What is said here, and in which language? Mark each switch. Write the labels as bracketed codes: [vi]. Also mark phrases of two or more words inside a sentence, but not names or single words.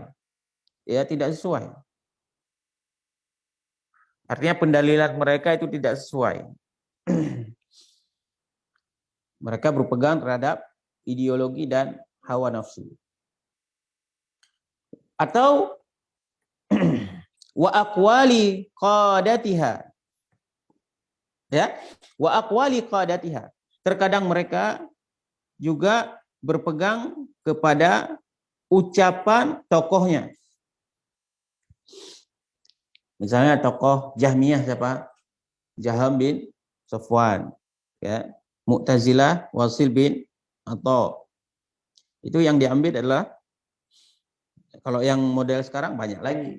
[id] Ya, tidak sesuai. Artinya pendalilan mereka itu tidak sesuai. Mereka berpegang terhadap ideologi dan hawa nafsu. [ar] Atau وأقوال قادتها. Ya, وأقوال قادتها. [id] Terkadang mereka juga berpegang kepada ucapan tokohnya. Misalnya tokoh Jahmiyah siapa? Jaham bin Safwan, ya. Mu'tazilah Wasil bin Atha. Itu yang diambil adalah, kalau yang model sekarang banyak lagi.